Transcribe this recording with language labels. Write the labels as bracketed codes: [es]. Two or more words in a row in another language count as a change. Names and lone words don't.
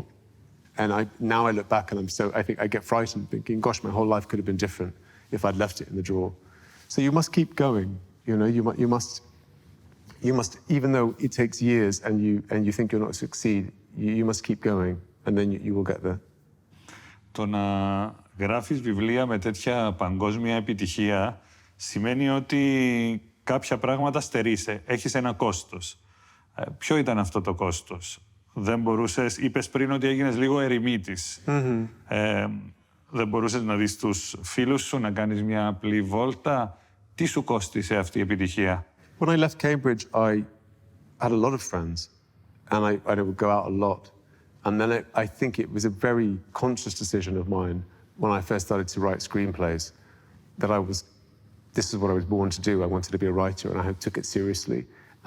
[en] And now I look back and I think I get frightened thinking, gosh, my whole life could have been different if I'd left it in the drawer. So you must keep going, you must, even though it takes years and you think you'll not succeed, you must keep going and then you will get there. [el] Το να γράφεις βιβλία με τέτοια παγκόσμια επιτυχία σημαίνει ότι κάποια πράγματα στερείσαι. Έχεις ένα κόστος. Ποιο ήταν αυτό το κόστος? Δεν μπορούσες, είπες πριν ότι έγινες λίγο ερημίτης. Δεν μπορούσες να δεις τους φίλους σου, να κάνεις μια απλή βόλτα? Τι σου κόστισε αυτή η επιτυχία? [en] When I left Cambridge, I had a lot of friends and I would go out a lot. And then I think it was a very conscious decision of mine when I first started to write screenplays that this is what I was born to do. I wanted to be a writer and I took it seriously.